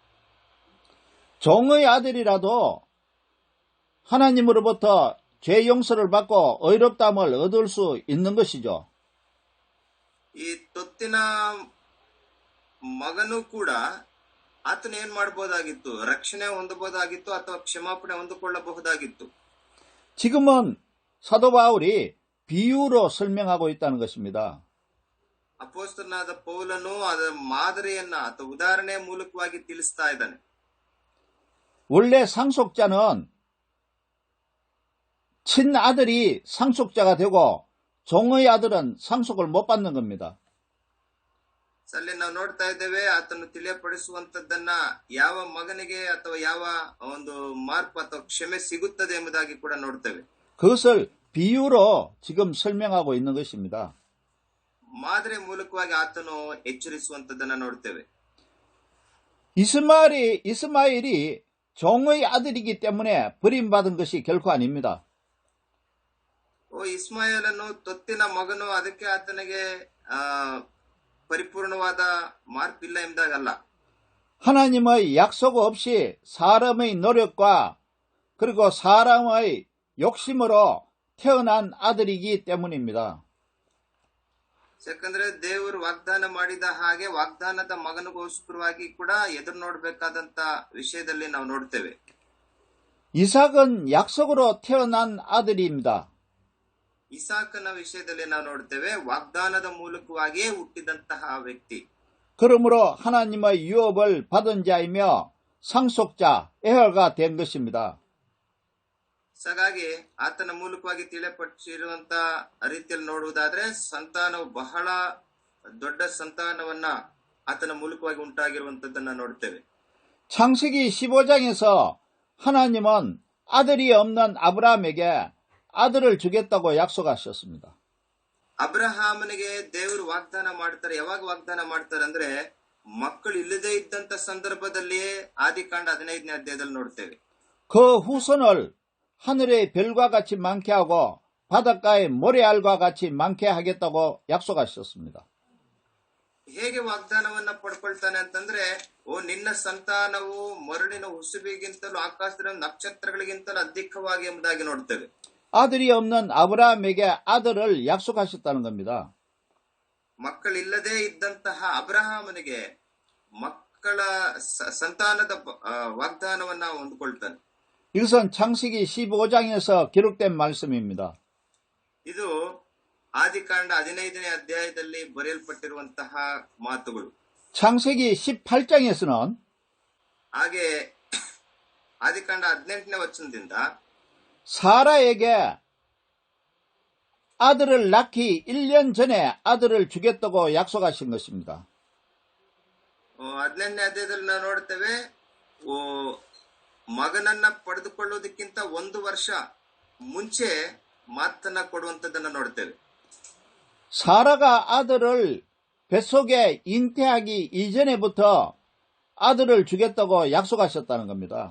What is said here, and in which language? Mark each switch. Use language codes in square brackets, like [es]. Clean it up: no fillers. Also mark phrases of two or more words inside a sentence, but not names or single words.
[ko] 종의 아들이라도 하나님으로부터 죄 용서를 받고 의롭다함을 얻을 수 있는 것이죠. [kn] ಈ ತೊತ್ತಿನ ಮಗನೂ ಕೂಡ ಆತನ ಏನ್ ಮಾಡಬಹುದಾಗಿತ್ತು, ರಕ್ಷಣೆ ಹೊಂದಬಹುದಾಗಿತ್ತು ಅಥವಾ ಕ್ಷಮಾಪಣೆ ಹೊಂದಿಕೊಳ್ಳಬಹುದಾಗಿತ್ತು. [ko] 지금은 사도 바울이 비유로 설명하고 있다는 것입니다. [kn] ಅಪೊಸ್ತಲನಾದ ಪೌಲನು ಅದರ ಮಾದರಿಯನ್ನ ಅಥವಾ ಉದಾಹರಣೆಯ ಮೂಲಕವಾಗಿ ತಿಳಿಸ್ತಾ ಇದ್ದಾನೆ. [ko] 원래 상속자는 친아들이 상속자가 되고 종의 아들은 상속을 못 받는 겁니다. [kn] ಅಲ್ಲಿ ನಾವು ನೋಡ್ತಾ ಇದ್ದೇವೆ, ಆತನು ತಿಳಿಯಪಡಿಸುವಂತದ್ದನ್ನ ಯಾವ ಮಗನಿಗೆ ಅಥವಾ ಯಾವ ಒಂದು ಮಾರ್ಪ ಅಥವಾ ಕ್ಷಮೆ ಸಿಗುತ್ತದೆ ಎಂಬುದಾಗಿ ಕೂಡ ನೋಡ್ತೇವೆ. [ko] 그것을 비유로 지금 설명하고 있는 것입니다. [kn] ಮಾದರಿ ಮೂಲಕವಾಗಿ ಆತನು ಎಚ್ಚರಿಸುವಂತದ್ದನ್ನ ನೋಡ್ತೇವೆ. [ko] 이스마엘이 종의 아들이기 때문에 버림받은 것이 결코 아닙니다. [kn] ಇಸ್ಮಾಯೇಲನು ತೊತ್ತಿನ ಮಗನು, ಅದಕ್ಕೆ ಆತನಿಗೆ ಪರಿಪೂರ್ಣವಾದ ಮಾರ್ಪಿಲ್ಲ ಎಂದಾಗಲ್ಲ. [ko] 하나님의 약속 없이 사람의 노력과 그리고 사람의 욕심으로 태어난 아들이기 때문입니다. [kn] ಯಾಕಂದ್ರೆ ದೇವರು ವಾಗ್ದಾನ ಮಾಡಿದ ಹಾಗೆ ವಾಗ್ದಾನದ ಮಗನಿಗೋಸ್ಕರವಾಗಿ ಕೂಡ ಎದುರು ನೋಡ್ಬೇಕಾದಂತ ವಿಷಯದಲ್ಲಿ ನಾವು ನೋಡ್ತೇವೆ. [ko] 이삭은 약속으로 태어난 아들입니다. [kn] ಇಸಾಕನ ವಿಷಯದಲ್ಲಿ ನಾವು ನೋಡ್ತೇವೆ, ವಾಗ್ದಾನದ ಮೂಲಕವಾಗಿಯೇ ಹುಟ್ಟಿದಂತಹ ವ್ಯಕ್ತಿ. [ko] 그러므로 하나님의 유업을 받은 자이며 상속자, 에허가 된 것입니다. [kn] ಹಾಗಾಗಿ ಆತನ ಮೂಲಕವಾಗಿ ತಿಳಿಯಪಟ್ಟಿರುವಂತ ರೀತಿಯಲ್ಲಿ ನೋಡುವುದಾದ್ರೆ ಸಂತಾನವು ಬಹಳ ದೊಡ್ಡ ಸಂತಾನವನ್ನ ಆತನ ಮೂಲಕವಾಗಿ ಉಂಟಾಗಿರುವಂತದ್ದನ್ನ ನೋಡ್ತೇವೆ. [ko] 창세기 15장에서 하나님은 아들이 없는 아브라함에게 아들을 주겠다고 약속하셨습니다. [kn] ಅಬ್ರಹಾಮನಿಗೆ ದೇವರು ವಾಗ್ದಾನ ಮಾಡ್ತಾರೆ. ಯಾವಾಗ ವಾಗ್ದಾನ ಮಾಡ್ತಾರೆ ಅಂದ್ರೆ ಮಕ್ಕಳು ಇಲ್ಲದೆ ಇದ್ದಂತ ಸಂದರ್ಭದಲ್ಲಿಯೇ ಆದಿಕಾಂಡ 15ನೇ ಅಧ್ಯಾಯದಲ್ಲಿ ನೋಡ್ತೇವೆ. [ko] 그 후손을 하늘의 별과 같이 많게 하고 바닷가의 모래알과 같이 많게 하겠다고 약속하셨습니다. [kn] ಹೇಗೆ ವಾಗ್ದಾನವನ್ನ ಪಡ್ಕೊಳ್ತಾನೆ ಅಂತಂದ್ರೆ, ನಿನ್ನ ಸಂತಾನವು ಮರಳಿನ ಹುಸುಬಿಗಿಂತಲೂ ಆಕಾಶದ ನಕ್ಷತ್ರಗಳಿಗಿಂತಲೂ ಅಧಿಕವಾಗಿ ಎಂಬುದಾಗಿ ನೋಡ್ತೇವೆ. [ko] 아들이 없는 아브라함에게 아들을 약속하셨다는 겁니다. [kn] ಮಕ್ಕಳಿಲ್ಲದೆ ಇದ್ದಂತಹ ಅಬ್ರಹಾಮನಿಗೆ ಮಕ್ಕಳ ಸಂತಾನದ ವಾಗ್ದಾನವನ್ನ ಹೊಂದ್ಕೊಳ್ತಾನೆ. [ko] 이것은 창세기 15장에서 기록된 말씀입니다. [kn] ಇದು ಆದಿಕಾಂಡ 15ನೇ ಅಧ್ಯಾಯದಲ್ಲಿ ಬರೆಯಲ್ಪಟ್ಟಿರುವಂತಹ ಮಾತುಗಳು. [ko] 창세기 18장에서는 [kn] ಹಾಗೆ ಆದಿಕಾಂಡ 18ನೇ ವಚನದಿಂದ [ko] 사라에게 아들을 낳기 1년 전에 아들을 주겠다고 약속하신 것입니다. [kn] 18ನೇ ಅಧ್ಯಾಯದಲ್ಲಿ ನಾವು ನೋಡ್ತೇವೆ, ಮಗನನ್ನ ಪಡೆದುಕೊಳ್ಳುವುದಕ್ಕಿಂತ 1 ವರ್ಷ ಮುಂಚೆ ಮಾತನ್ನ ಕೊಡುವಂತದ್ದನ್ನ ನೋಡ್ತೇವೆ. [ko] 사라가 아들을 뱃속에 잉태하기 이전에부터 아들을 주겠다고 약속하셨다는 겁니다.